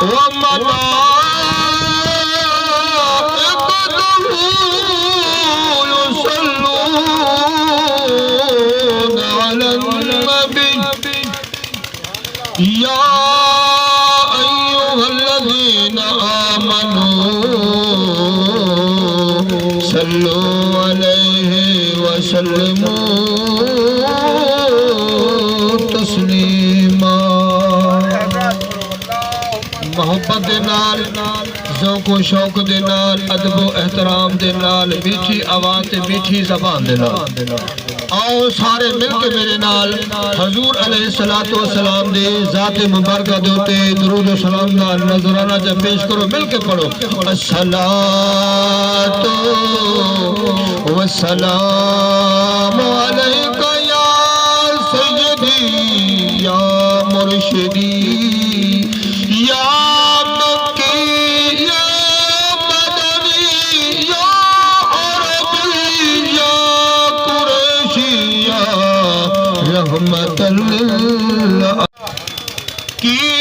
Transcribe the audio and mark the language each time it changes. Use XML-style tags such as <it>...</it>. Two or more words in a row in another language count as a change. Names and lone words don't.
<ar>وملائكته يصلون على النبي يا أيها الذين آمنوا صلوا عليه وسلموا تسلیما</ar> <pa>محبت دے نال ذوق و شوق دے نال ادب و احترام دے نال میٹھی آواز تے میٹھی زبان دے نال آؤ سارے مل کے میرے نال حضور علیہ السلام دے ذات مبارکہ دے ہوتے درود و سلام دا نظرانہ جب پیش کرو مل کے پڑھو</pa> <ar>الصلاة والسلام علیکہ یا سیدی یا مرشدی یا مکی یا مدنی یا عربی یا قریشی یا رحمت للہ کی</ar>